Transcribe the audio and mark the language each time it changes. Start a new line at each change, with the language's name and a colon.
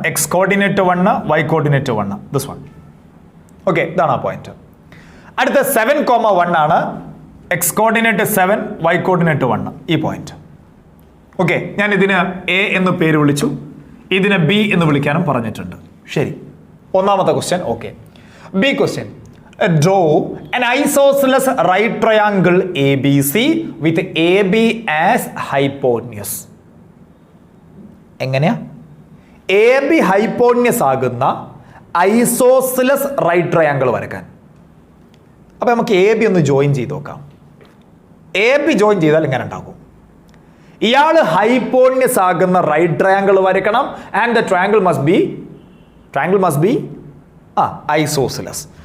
Malayalam: x coordinate 1, y coordinate 1.
English: This one.
Malayalam: Okay, ഇതാണ് ആ point. അടുത്ത 7,1 ആണ്. x coordinate 7, y coordinate 1. ഈ പോയിന്റ്. ഓക്കെ, ഞാൻ ഇതിന് A എന്ന് പേര് വിളിച്ചു, ഇതിനെ B എന്ന് വിളിക്കാനും പറഞ്ഞിട്ടുണ്ട്. ശരി, ഒന്നാമത്തെ question. Okay, B question.
English: Draw an isosceles right triangle ABC with AB as hypotenuse.
Malayalam: എങ്ങനെയാ? AB ഹൈപ്പോട്ടന്യൂസ് ആകുന്ന ഐസോസിലസ് റൈറ്റ് ട്രയാങ്കിൾ വരക്കാൻ. അപ്പോൾ നമുക്ക് AB ഒന്ന് ജോയിൻ ചെയ്ത് നോക്കാം. AB ജോയിൻ ചെയ്താൽ ഇങ്ങനെ ഉണ്ടാകും. ഇയാൾ ഹൈപ്പോട്ടന്യൂസ് ആകുന്ന right triangle വരക്കണം.
English: And the triangle must be isosceles.